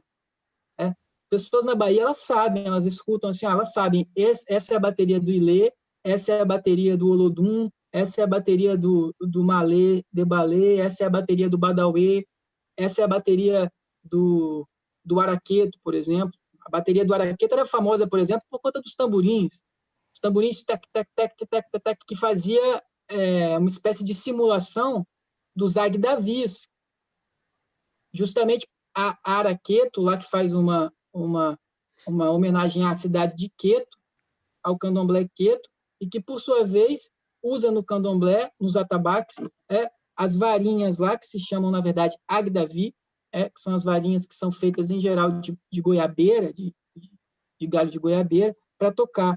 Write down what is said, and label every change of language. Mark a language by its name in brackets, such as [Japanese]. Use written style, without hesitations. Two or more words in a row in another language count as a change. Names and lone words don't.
[Portuguese] As pessoas na Bahia, elas sabem, elas escutam assim, elas sabem, essa é a bateria do Ilê, essa é a bateria do Olodum, essa é a bateria do Malê, Debalê, essa é a bateria do Badauê, essa é a bateria do Araqueto, por exemplo. A bateria do Araqueto era famosa, por exemplo, por conta dos tamborins. Os tamborins tec, tec, tec, tec, tec, tec, que fazia uma espécie de simulação dos Agdavis. Justamente a Araqueto, lá que faz uma homenagem à cidade de Queto, ao candomblé Queto, e que, por sua vez, usa no candomblé, nos atabaques, as varinhas lá, que se chamam, na verdade, Agdavi, que são as varinhas que são feitas, em geral, de goiabeira, de galho de goiabeira, para tocar.